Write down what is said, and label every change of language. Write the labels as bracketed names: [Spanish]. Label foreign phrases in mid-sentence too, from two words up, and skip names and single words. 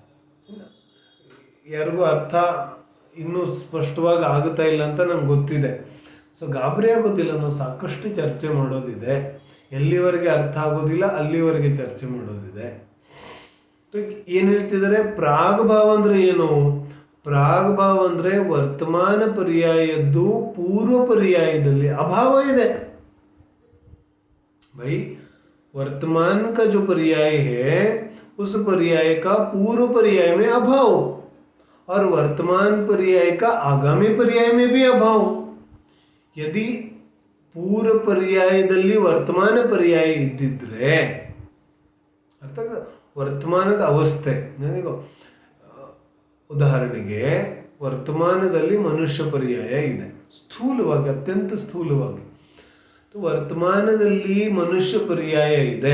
[Kannada] ಯಾರಿಗೂ ಅರ್ಥ ಇನ್ನೂ ಸ್ಪಷ್ಟವಾಗಿ ಆಗುತ್ತಾ ಇಲ್ಲ ಅಂತ ನಮ್ಗೆ ಗೊತ್ತಿದೆ. ಸೊ ಗಾಬರಿ ಆಗೋದಿಲ್ಲ, ನಾವು ಸಾಕಷ್ಟು ಚರ್ಚೆ ಮಾಡೋದಿದೆ. ಎಲ್ಲಿವರೆಗೆ ಅರ್ಥ ಆಗೋದಿಲ್ಲ ಅಲ್ಲಿವರೆಗೆ ಚರ್ಚೆ ಮಾಡೋದಿದೆ. ಏನ್ ಹೇಳ್ತಿದ್ದಾರೆ? ಪ್ರಾಗ್ಭಾವ ಅಂದ್ರೆ ಏನು? ಪ್ರಾಗ್ಭಾವ ಅಂದ್ರೆ ವರ್ತಮಾನ ಪರ್ಯಾಯದ್ದು ಪೂರ್ವ ಪರ್ಯಾಯದಲ್ಲಿ ಅಭಾವ ಇದೆ. [Hindi] भाई वर्तमान का जो पर्याय है उस पर्याय का पूर्व पर्याय में अभाव और वर्तमान पर्याय का आगामी पर्याय में भी अभाव. [Kannada] ಯದಿ ಪೂರ್ವ ಪರ್ಯಾಯದಲ್ಲಿ ವರ್ತಮಾನ ಪರ್ಯಾಯ ಇದ್ದಿದ್ರೆ ಅರ್ಥ ವರ್ತಮಾನದ ಅವಸ್ಥೆ. ಉದಾಹರಣೆಗೆ ವರ್ತಮಾನದಲ್ಲಿ ಮನುಷ್ಯ ಪರ್ಯಾಯ ಇದೆ, ಸ್ಥೂಲವಾಗಿ, ಅತ್ಯಂತ ಸ್ಥೂಲವಾಗಿ. ವರ್ತಮಾನದಲ್ಲಿ ಮನುಷ್ಯ ಪರ್ಯಾಯ ಇದೆ.